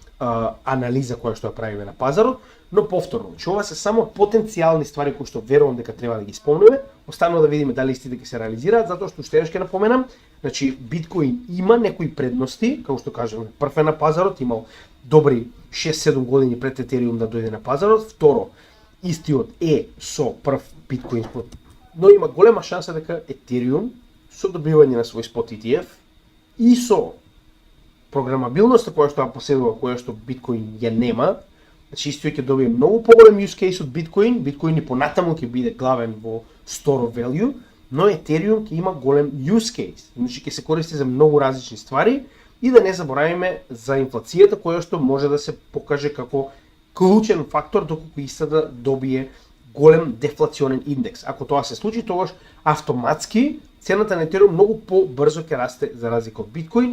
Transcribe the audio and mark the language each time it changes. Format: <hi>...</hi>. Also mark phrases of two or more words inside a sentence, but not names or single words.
<mk>анализа која што ја правиме на пазарот, но повторно, че ова се само потенцијални ствари кои што верувам дека треба да ги спомнеме, останува да видиме дали истите ќе се реализираат, затоа што уште еднаш ќе напоменам, значи биткоин има некои предности, како што кажеме, прв е на пазарот, имал добри 6-7 години пред етериум да дојде на пазарот, второ, истиот е со прв биткоин спот, но има голема шанса дека етериум со добивање на свој спот ETF и со програмабилноста која што ја поседува, која што биткоин ја нема, значи истиот ќе добие многу поголем</mk> <en>use case</en> <mk>од биткоин, биткоин и понатаму ќе биде главен во</mk> <en>store of value,</en> <mk>но етериум ќе има голем</mk> <en>use case,</en> <mk>значи ќе се користи за многу различни ствари и да не забораваме за инфлацијата која што може да се покаже како клучен фактор доколку иста да добие голем дефлационен индекс. Ако тоа се случи, тогаш автоматски цената на етериум многу побрзо ќе расте за разлика од биткоин.</mk>